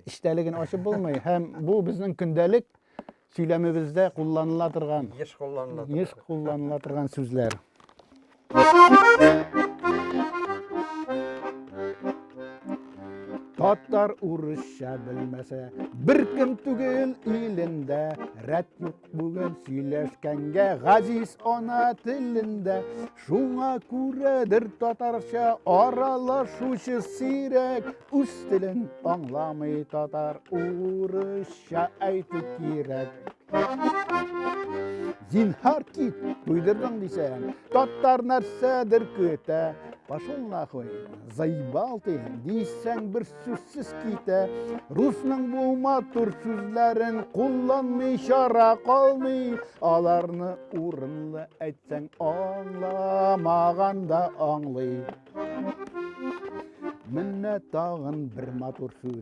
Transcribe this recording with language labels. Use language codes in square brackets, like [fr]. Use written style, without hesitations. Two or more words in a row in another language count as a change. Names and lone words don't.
[tt] Иштәлеген ачып булмый. Һәм бу безнең көндәлек сөйләмебездә кулланыла торган, Еш кулланыла торган сүзләр. Татар урысча белмәсә, bir kim түгел илендә, рәт юк бүген сөйләшкәнгә газиз ана телендә. Шуңа күрәдер татарча аралашучы сирәк, үз телен аңламый татар урысча әйтү кирәк. Зинһар кит, туйдырдың дисәң, татар нәрсәдер көтә. [ru] Пошел нахуй, заебал ты, [tt] дисәң bir сүзсіз китә. Русның бу матур сүзләрен кулланмый чара калмый. Аларны урынлы әйтсәң аңламаган да аңлый. Менә тагын bir матур сүз.